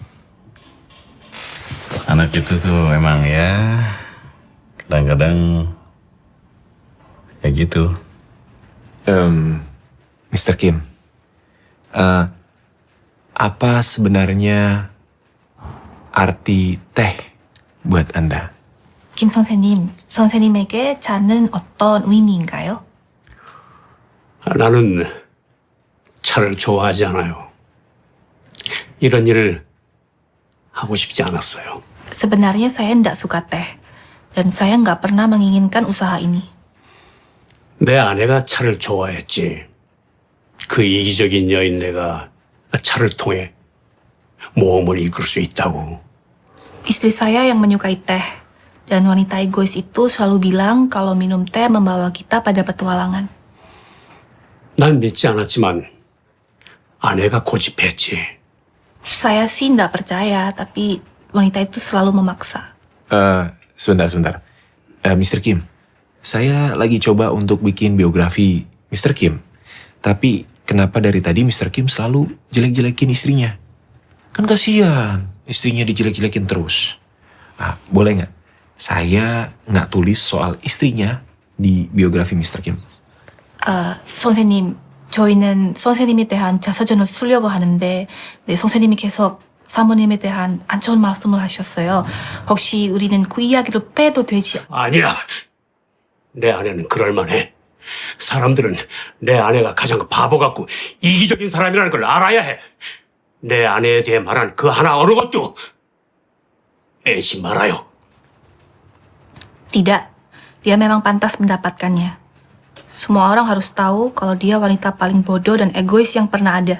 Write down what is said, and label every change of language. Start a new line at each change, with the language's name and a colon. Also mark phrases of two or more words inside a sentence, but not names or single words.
Indonesian: Anak itu tuh emang ya kadang-kadang ya gitu. Mr. Kim, apa sebenarnya arti teh buat Anda?
Korean: 김 선생님, 선생님에게 차는 어떤 의미인가요? 나는 차를 좋아하지 않아요. 이런 일을 하고 싶지 않았어요.
Indonesian: Sebenarnya saya tidak suka teh, dan saya nggak pernah menginginkan usaha ini.
Korean: 내 아내가 차를 좋아했지. 그 이기적인 여인 내가 차를 통해 모험을 이끌 수 있다고.
Indonesian: Istri saya yang menyukai teh, dan wanita egois itu selalu bilang kalau minum teh membawa kita pada petualangan.
Korean: 난 믿지 않았지만 아내가 고집했지.
Indonesian: Saya sih nggak percaya, tapi wanita itu selalu memaksa. Sebentar. Mr. Kim, saya lagi coba untuk bikin biografi Mr. Kim. Tapi kenapa dari tadi Mr. Kim selalu jelek-jelekin istrinya? Kan kasihan, istrinya dijelek-jelekin terus. Boleh nggak? Saya nggak tulis soal istrinya di biografi Mr. Kim.
Korean: 선생님, 저희는 선생님에 대한 자서전을 쓰려고 하는데, 네, 선생님이 계속 사모님에 대한 안 좋은 말씀을 하셨어요. 혹시 우리는 그 이야기를 빼도 되지? 아니야. 내 아내는 그럴만해. 사람들은 내 아내가 가장 바보 같고 이기적인 사람이라는 걸 알아야 해. 내 아내에 대해 말한 그 하나 어느 것도 애지 말아요.
Indonesian: Tidak, dia memang pantas mendapatkannya. Semua orang harus tahu kalau dia wanita paling bodoh dan egois yang pernah ada.